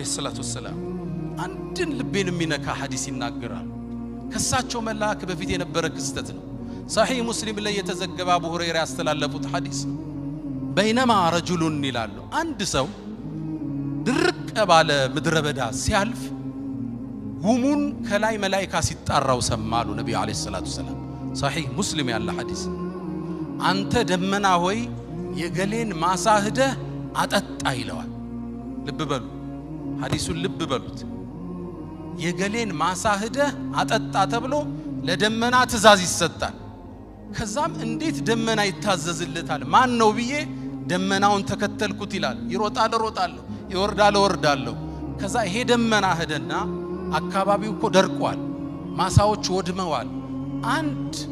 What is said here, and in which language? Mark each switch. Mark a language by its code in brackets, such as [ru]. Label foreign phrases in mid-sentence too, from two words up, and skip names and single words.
[ar] الصلاة والسلام [am] አንድን ልቤን የሚነካ ሐዲስ ይናገራል ከሳቸው መላክ በፊት የነበረ ክስተት ነው صحيح مسلم ላይ የተዘገበ አቡ ሁረይራ ያስተላለፉት ሐዲስ [ar] بينما رجل [am] ይላሉ አንድ ሰው ድርቅ ባለ ምድረ በዳ ሲያልፍ ጉሙን ከላይ መላእክት ሲጣራው ሰማሉ ነብዩ [ar] عليه الصلاة والسلام [am] صحيح مسلم ያለ ሐዲስ አንተ ደመና ሆይ የገሌን ማሳህደ አጠጣ ይለዋል ልብ በሉ ሐዲሱን ልብ በሉት የገሌን ማሳህደ አጠጣ ተብሎ ለደመና ትእዛዝ ይሰጣል ከዛም እንዴት ደመና ይታዘዝለታል ማን ነው ብዬ ደመናውን ተከተልኩት ይላል ይሮጣል ይወርዳል ከዛ ይሄ ደመና ሄደና አካባቢው እኮ ደርቋል ማሳዎች ወድመዋል አንድ